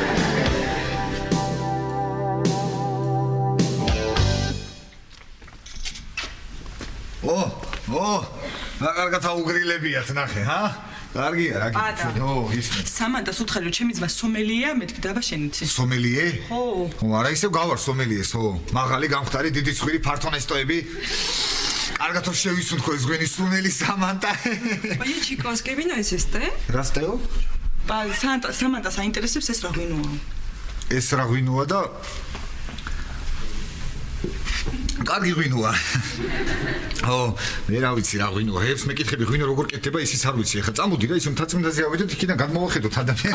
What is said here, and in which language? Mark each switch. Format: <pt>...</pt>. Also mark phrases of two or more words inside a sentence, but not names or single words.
<ka>რა კარგად აუგრილებიათ ნახე, კარგია რა გიქნი. ისმე. სამანდას უთხარი რომ ჩემი ძმა სომელიეა, მეთქი დაბა შენ იცი. სომელიე? ხო. არა ისევ გავარ სომელიეს, მაღალი გამხდარი დიდი ცხვირი ფართონესტოები. კარგად რომ შევისუნთქო ეს ღვინის სუნელი სამანტა.</ka> <es>Oye chicos, ¿qué vino es este?</es> <ka>რასტეო? Samantha საინტერესებს ეს რა ღვინოა? ეს რა ღვინოა და კარგი ღვინოა. მე რა ვიცი რა ღვინოა. ეს მეკითხები ღვინო როგორ კეთდება ისიც არ ვიცი. ახლა წამოდი რა ისე მთაწმინდაზე ავიდეთ იქიდან გადმოვახედოთ ადამიანები.</ka>